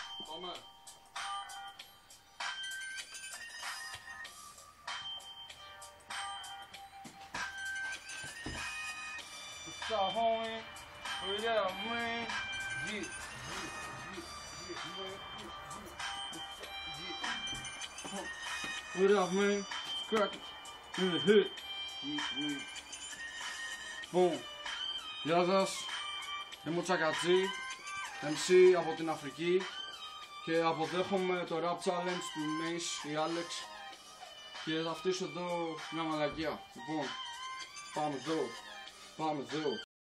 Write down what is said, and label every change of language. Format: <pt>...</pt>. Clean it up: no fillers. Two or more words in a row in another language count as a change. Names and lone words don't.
<el>Πάμε.</el> <en>What's up, homie? What up, man? Yeah. What up, man? Crack in the hood.</en> <el>Λοιπόν, γεια σας. Είμαι ο Τσακατζή, MC από την Αφρική και αποδέχομαι το</el> <en>rap challenge</en> <el>του Nace ή Alex και θα φτύσω εδώ μια μαλακία. Λοιπόν, πάμε εδώ.</el>